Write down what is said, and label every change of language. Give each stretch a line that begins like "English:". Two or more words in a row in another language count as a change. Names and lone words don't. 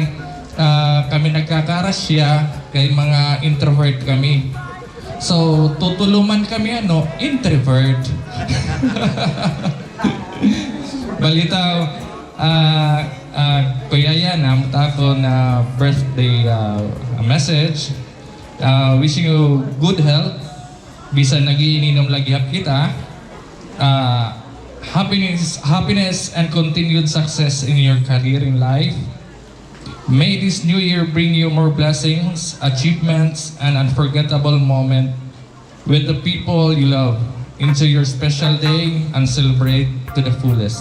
Hiligaynon: Kami nagkakarasya kay mga introvert kami. So, tutuluman kami introvert. Balitaw, Kuya Yan, tako na
English: birthday message. Wishing you good health.
Hiligaynon: Bisan nagiininom lagi hap kita.
English: Happiness and continued success in your career in life. May this new year bring you more blessings, achievements, and unforgettable moment with the people you love. Into your special day and celebrate to the fullest.